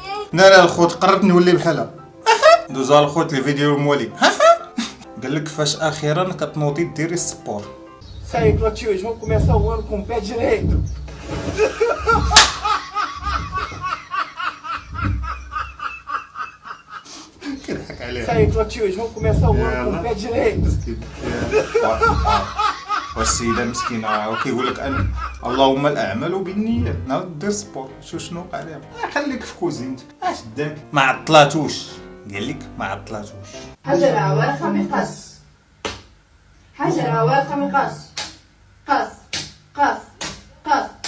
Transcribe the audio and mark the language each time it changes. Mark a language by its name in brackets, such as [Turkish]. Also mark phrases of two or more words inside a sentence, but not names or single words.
[Arabic] لا الخوت قررت نولي بحالها. دوزا الخوت الفيديو المولي. قال لك فاش اخيرا كتنوضي ديري السبور. [Portuguese] Sai, Clotilde, vamos começar o ano com o pé direito. [Arabic] كنضحك عليها. [Portuguese] Sai, Clotilde, vamos começar o ano com o pé direito. [Arabic] مسكين. والسيدة مسكينة وكيقول لك أنا اللهم الأعمال بالنيات، ناوض دير سبور، شنو وقع لها؟ خليك في كوزينتك، اش داك؟ ما عطلاتوش، قال لك ما عطلاتوش. حجرة ورقة مقص، حجرة ورقة مقص، قص قص قص.